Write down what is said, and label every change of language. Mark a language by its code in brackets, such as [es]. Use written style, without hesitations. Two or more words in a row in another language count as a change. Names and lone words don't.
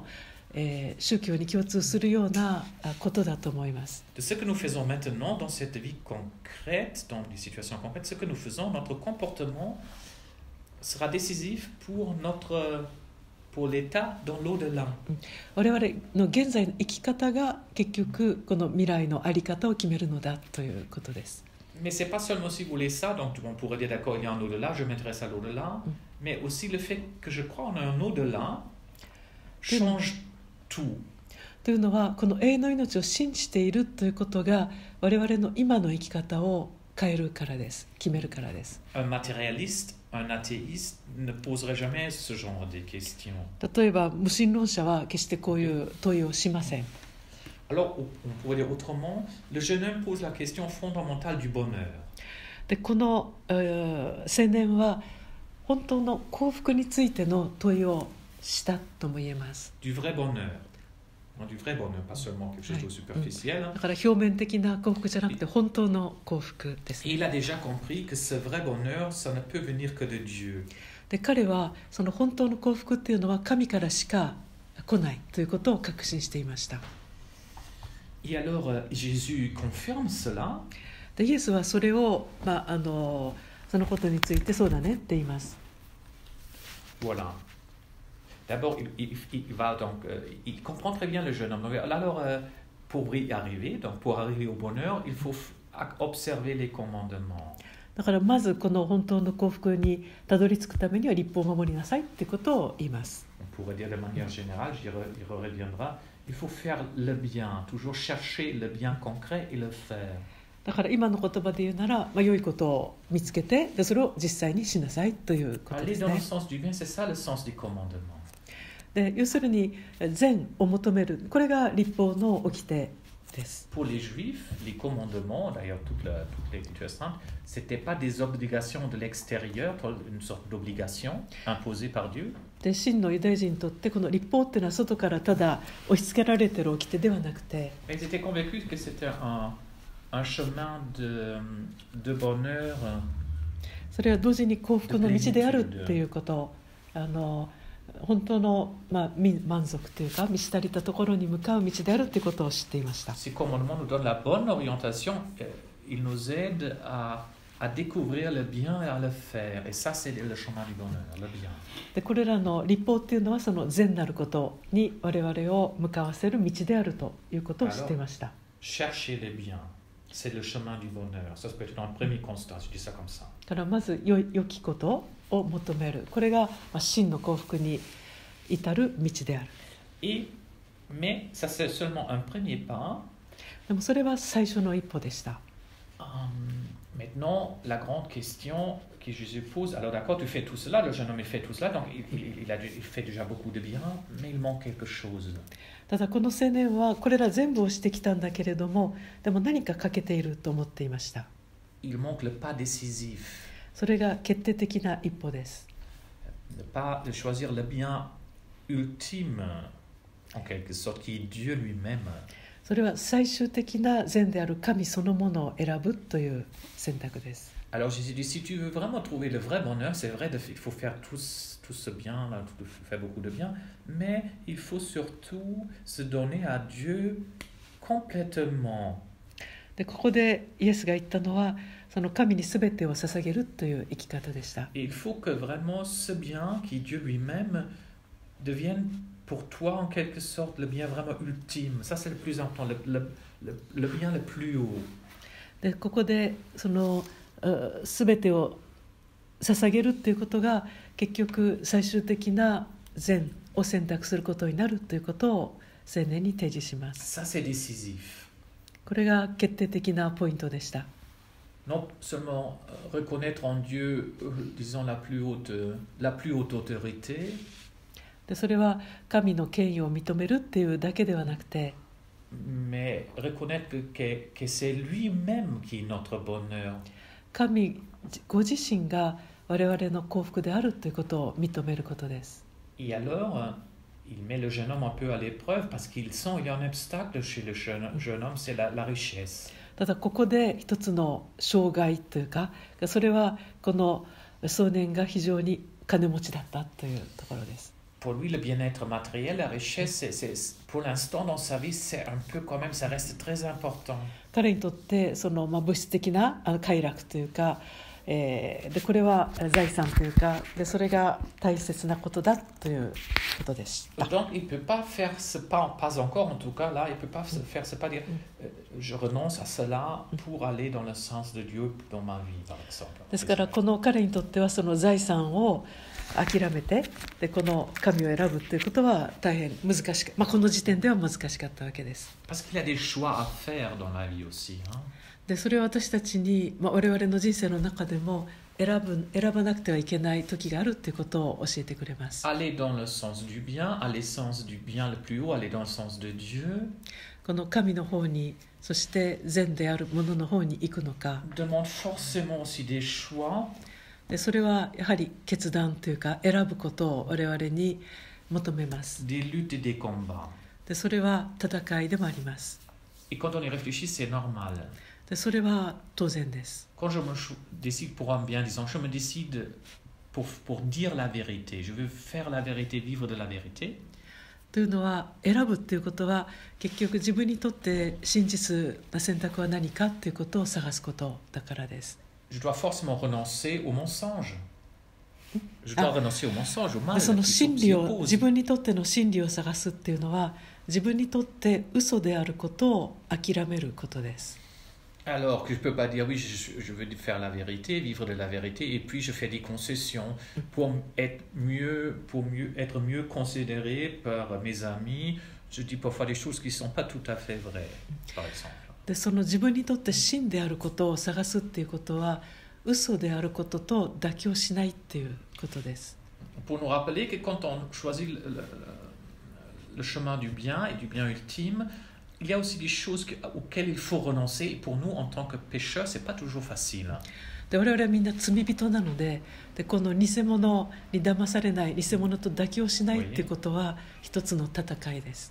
[ja] である意味これはすべての宗教に共通するようなことだと思います。 [fr] De ce que nous faisons maintenant dans cette vie concrète, dans les situations concrètes, ce que nous faisons, notre comportement sera décisif pour l'état dans l'au-delà. [ja] 我々の現在の生き方が結局この未来の在り方を決めるのだということです。 [fr] Mais c'est pas seulement si vous voulez ça, donc on pourrait dire d'accord, il y a un au-delà, je m'intéresse à l'au-delà, mais aussi le fait que je crois en un au-delà change tout. [ja] というのはこの永遠の命を信じているということが我々の今の生き方を変えるからです。決めるからです。 [fr] Un matérialiste, un athéiste ne poserait jamais ce genre de questions. [ja] 例えば無神論者は決してこういう問いをしません。 [fr] Alors, on pourrait dire autrement, le jeune homme pose la question fondamentale du bonheur. [ja] でこの、青年は本当の幸福についての問いをしたとも言えます。 [fr] Du vrai bonheur. Du vrai bonheur, pas seulement quelque chose de superficiel. [ja] だから表面的な幸福じゃなくて本当の幸福です、ね。 [fr] Il a déjà compris que ce vrai bonheur, ça ne peut venir que de Dieu. [ja] で彼はその本当の幸福っていうのは神からしか来ないということを確信していました。 [fr] Et alors, Jésus confirme cela. [ja] でイエスはそれを、そのことについてそうだねって言います。 [fr] Voilà. D'abord, il va donc, il comprend très bien le jeune homme. Alors, pour y arriver, donc pour arriver au bonheur, il faut observer les commandements. [ja] だからまずこの本当の幸福にたどり着くためには律法を守りなさいってことを言います。 [fr] On pourrait dire de manière générale, il reviendra, il faut faire le bien, toujours chercher le bien concret et le faire. [ja] だから今の言葉で言うなら、良いことを見つけて、でそれを実際にしなさいということですね。 [fr] Aller dans le sens du bien, c'est ça le sens des commandements. [ja] で要するに善を求める、これが律法の掟です。 [fr] Pour les Juifs, les commandements, d'ailleurs toute l'Écriture sainte, c'était pas des obligations de l'extérieur, une sorte d'obligation imposée par Dieu. [ja] で真のユダヤ人にとってこの律法っていうのは外からただ押し付けられている掟ではなくて、 [fr] Ils étaient convaincus que c'était un chemin de bonheur. [ja] それは同時に幸福の道であるっていうこと、本当の、満足というか満ち足りたところに向かう道であるということを知っていました。 [fr] Ces commandements nous donnent la bonne orientation, ils nous aident à découvrir le bien et à le faire. Et ça, c'est le chemin du bonheur, le bien. [ja] でこれらの律法っていうのはその善なることに我々を向かわせる道であるということを知っていました。 [fr] Chercher le bien, c'est le chemin du bonheur. Ça peut être dans le premier constat, je dis ça comme ça. [ja] だからまず良きことを求める、これが真の幸福に至る道である。 [fr] Mais ça c'est seulement un premier pas. [ja] でもそれは最初の一歩でした。 [fr] Maintenant, la grande question que Jésus pose, alors d'accord, tu fais tout cela, le jeune homme il fait tout cela, donc il fait déjà beaucoup de bien, mais il manque quelque chose. [ja] ただこの青年はこれら全部をしてきたんだけれども、でも何か欠けていると思っていました。 [fr] Il manque le pas décisif. [ja] それが決定的な一歩です。 [fr] Ne pas choisir le bien ultime, en quelque sorte, qui est Dieu lui-même. [ja] それは最終的な善である神そのものを選ぶという選択です。 [fr] Alors Jésus dit, si tu veux vraiment trouver le vrai bonheur, c'est vrai, il faut faire tout ce bien, là, faire beaucoup de bien, mais il faut surtout se donner à Dieu complètement. [ja] でここでイエスが言ったのは、その神にすべてを捧げるという生き方でした。 [fr] Il faut que vraiment ce bien qui est Dieu lui-même devienne pour toi en quelque sorte le bien vraiment ultime. Ça c'est le plus important, le bien le plus haut. [ja] でここでそのすべてを捧げるということが結局最終的な善を選択することになるということを青年に提示します。 [fr] Ça c'est décisif. [ja] これが決定的なポイントでした。 [fr] Non seulement reconnaître en Dieu, disons la plus haute autorité. [ja] でそれは神の権威を認めるっていうだけではなくて、 [fr] mais reconnaître que c'est lui-même qui est notre bonheur. [ja] 神ご自身が我々の幸福であるということを認めることです。 [fr] Et alors, il met le jeune homme un peu à l'épreuve parce qu'il sent qu'il y a un obstacle chez le jeune homme, c'est la richesse. [ja] ただここで一つの障害というか、それはこの少年が非常に金持ちだったというところです。 [fr] pour lui, le bien-être matériel, la richesse, pour l'instant dans sa vie, c'est un peu quand même, ça reste très important. [ja] 彼にとってその、物質的な快楽というか、でこれは財産というかでそれが大切なことだということでした。 [fr] Donc il peut pas faire ce pas encore en tout cas là, il peut pas faire ce pas dire je renonce à cela pour aller dans le sens de Dieu dans ma vie par exemple. [ja] ですからこの彼にとってはその財産を諦めてでこの神を選ぶということは大変難しく、この時点では難しかったわけです。 [fr] Parce qu'il y a des choix à faire dans la vie aussi. [ja] でそれは私たちに、我々の人生の中でも選ばなくてはいけない時があるということを教えてくれます。 [fr] Aller dans le sens du bien, aller dans le sens du bien le plus haut, aller dans le sens de Dieu. [ja] この神の方に、そして善であるものの方に行くのか。 [fr] Demande forcément aussi des choix. [ja] でそれはやはり決断というか選ぶことを我々に求めます。 [fr] Des luttes et des combats. [ja] でそれは戦いでもあります。 [fr] Et quand on y réfléchit, c'est normal. [ja] でそれは当然です。 [fr] Quand je me décide pour un bien, disons, je me décide pour dire la vérité. Je veux faire la vérité, vivre de la vérité. [ja] というのは選ぶということは結局自分にとって真実な選択は何かということを探すことだからです。 [fr] Je dois forcément renoncer au mensonge. Je dois renoncer au mensonge, au mal. [ja] その真理を自分にとっての真理を探すっていうのは自分にとって嘘であることを諦めることです。 [fr] Alors que je ne peux pas dire oui, je veux faire la vérité, vivre de la vérité, et puis je fais des concessions pour être mieux considéré par mes amis. Je dis parfois des choses qui ne sont pas tout à fait vraies, par exemple. [ja] でその自分にとって真であることを探すっていうことは嘘であることと妥協しないっていうことです。 [fr] Pour nous rappeler que quand on choisit le chemin du bien et du bien ultime, il y a aussi des choses auxquelles il faut renoncer. Et pour nous, en tant que pécheurs, ce n'est pas toujours facile. [ja] で我々はみんな罪人なので、この偽物に騙されない、偽物と妥協しないっていうことは一つの戦いです。